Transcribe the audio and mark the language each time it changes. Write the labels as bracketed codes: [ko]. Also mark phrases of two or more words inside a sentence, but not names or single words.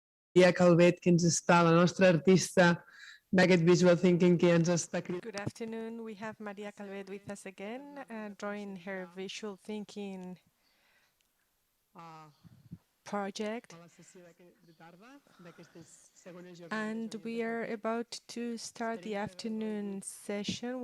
[ca] Maria Calvet, que ens està, la nostra artista d'aquest [en] visual thinking [ca] que ens està cridant. [en] Good afternoon. We have Maria Calvet with us again, drawing her visual thinking project. And we are about to start the afternoon session.